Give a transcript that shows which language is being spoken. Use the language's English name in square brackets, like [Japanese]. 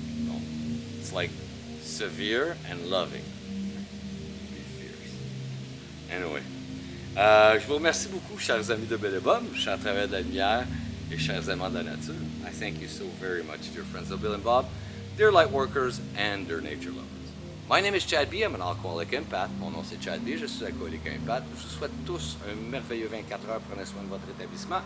[English] Donc, it's like severe and loving. Be fierce. Anyway. [French] Je vous remercie beaucoup, chers amis de Belle et Bob, chers travailleurs de la lumière et chers aimants de la nature. [English] I thank you so very much, dear friends of Bill and Bob, dear light workers, and dear nature lovers. My name is Chad B. I'm an alcoholic empath. [French] Mon nom c'est Chad B. Je suis alcoolique empath. Je vous souhaite tous un merveilleux 24 heures. Prenez soin de votre rétablissement.